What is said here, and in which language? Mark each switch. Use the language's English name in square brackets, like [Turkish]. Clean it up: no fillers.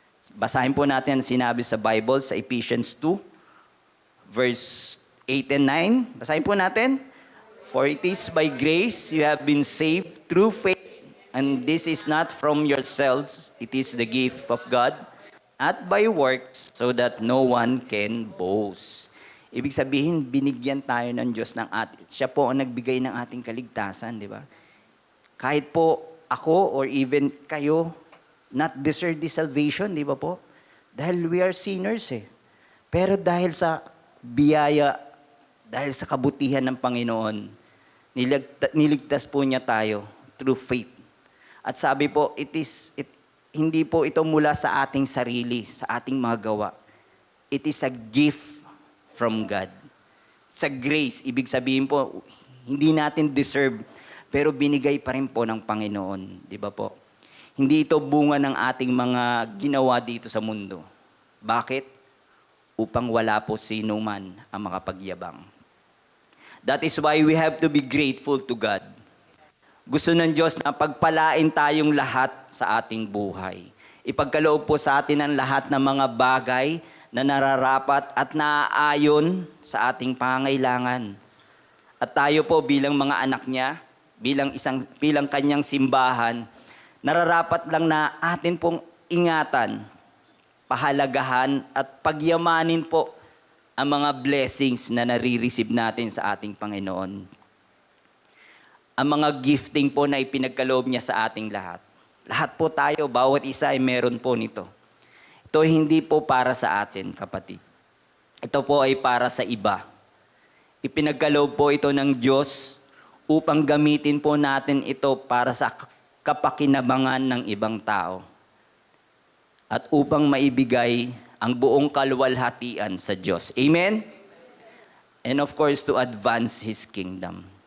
[Filipino] Basahin po natin ang sinabi sa Bible sa Ephesians 2, verse 8 and 9. Basahin po natin. [English] For it is by grace you have been saved through faith, and this is not from yourselves, it is the gift of God, not by works, so that no one can boast. [Filipino] Ibig sabihin, binigyan tayo ng Diyos ng siya po ang nagbigay ng ating kaligtasan, di ba? Kahit po ako [English] or even [Filipino] kayo, [English] not deserve this salvation, [Filipino] di ba po? Dahil [English] we are sinners [Filipino] eh. Pero dahil sa biyaya, dahil sa kabutihan ng Panginoon, niligtas po niya tayo [English] through faith. [Filipino] At sabi po, hindi po ito mula sa ating sarili, sa ating mga gawa. [English] It is a gift from God. [Filipino] Sa grace, ibig sabihin po, hindi natin deserve, pero binigay pa rin po ng Panginoon. Di ba po? Hindi ito bunga ng ating mga ginawa dito sa mundo. Bakit? Upang wala po sino man ang makapagyabang. [English] That is why we have to be grateful to God. [Filipino] Gusto ng Diyos na pagpalain tayong lahat sa ating buhay. Ipagkaloob po sa atin ang lahat ng mga bagay na nararapat at naaayon sa ating pangailangan. At tayo po bilang mga anak niya, bilang kanyang simbahan, nararapat lang na atin pong ingatan, pahalagahan at pagyamanin po ang mga blessings na nare-receive natin sa ating Panginoon. Ang mga gifting po na ipinagkaloob niya sa ating lahat. Lahat po tayo, bawat isa ay meron po nito. Ito hindi po para sa atin, kapatid. Ito po ay para sa iba. Ipinagkaloob po ito ng Diyos upang gamitin po natin ito para sa kapakinabangan ng ibang tao. At upang maibigay ang buong kaluwalhatian sa Diyos. Amen? [English] And of course, to advance His kingdom.